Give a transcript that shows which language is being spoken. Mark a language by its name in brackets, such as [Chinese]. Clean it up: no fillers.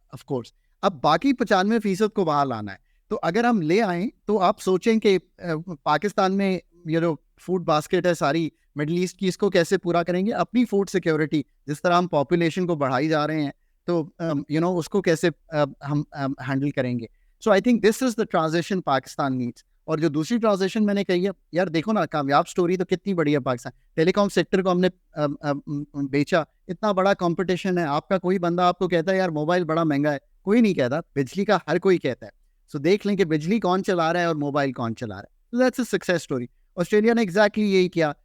[Urdu] Of course. اب باقی 95% کو وہاں لانا ہے. تو اگر ہم لے آئیں تو آپ سوچیں کہ پاکستان میں یہ جو فوڈ باسکٹ ہے ساری مڈل ایسٹ کی، اس کو کیسے پورا کریں گے؟ اپنی فوڈ سیکیورٹی، جس طرح ہم پاپولیشن کو بڑھائی جا رہے ہیں تو اس کو کیسے ہم ہینڈل کریں گے. [English] So I think this is the transition Pakistan needs. [Urdu] اور جو دوسری ٹرانزیشن میں نے کہی ہے، یار دیکھو نا کامیاب سٹوری تو کتنی بڑی ہے. پاکستان ٹیلی کام سیکٹر کو ہم نے بیچا، اتنا بڑا کمپٹیشن ہے. آپ کا کوئی بندہ آپ کو کہتا ہے یار موبائل بڑا مہنگا ہے، کوئی نہیں کہتا. بجلی کا ہر کوئی کہتا ہے. سو دیکھ لیں کہ بجلی کون چلا رہا ہے اور موبائل کون چلا رہا ہے. [English] That's a success story. [Urdu] Australia نے ایگزیکٹلی یہی کیا.